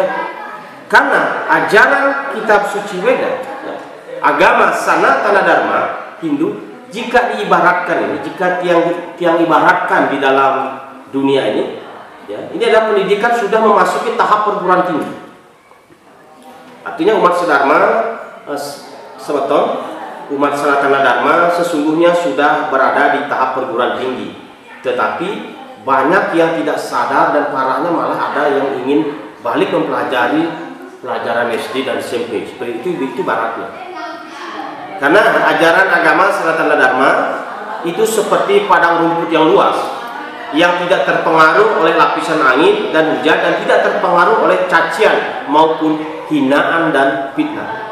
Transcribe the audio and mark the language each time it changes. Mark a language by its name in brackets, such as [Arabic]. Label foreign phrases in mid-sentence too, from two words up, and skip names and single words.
[Indonesian] Karena ajaran kitab suci Weda, ya, agama Sanatana Dharma Hindu, jika diibaratkan ini, jika tiang ibaratkan di dalam dunia ini, ya, ini adalah pendidikan sudah memasuki tahap perguruan tinggi. Artinya umat sedharma semeton, umat Sanatana Dharma sesungguhnya sudah berada di tahap perguruan tinggi. Tetapi banyak yang tidak sadar dan parahnya malah ada yang ingin balik mempelajari pelajaran SD dan SMP. Seperti itu baratnya. Karena ajaran agama Sanatana Dharma itu seperti padang rumput yang luas, yang tidak terpengaruh oleh lapisan angin dan hujan, dan tidak terpengaruh oleh cacian maupun hinaan dan fitnah.